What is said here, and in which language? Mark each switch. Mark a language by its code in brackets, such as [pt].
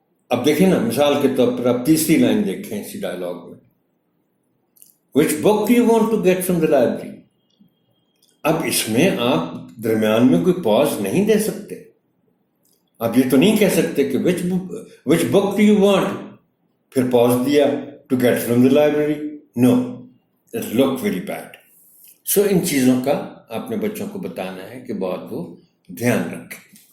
[ur] اب دیکھیں نا، مثال کے طور پر آپ تیسری لائن دیکھیں اسی ڈائلاگ میں، [en] which book do you want to get from the library. [ur] اب اس میں آپ درمیان میں کوئی پاز نہیں دے سکتے. آپ یہ تو نہیں کہہ سکتے کہ [en] which book do you want [ur] پھر پاز دیا [en] to get from the library. No, it look very bad. [ur] سو ان چیزوں کا آپ نے بچوں کو بتانا ہے کہ بہت وہ دھیان رکھیں.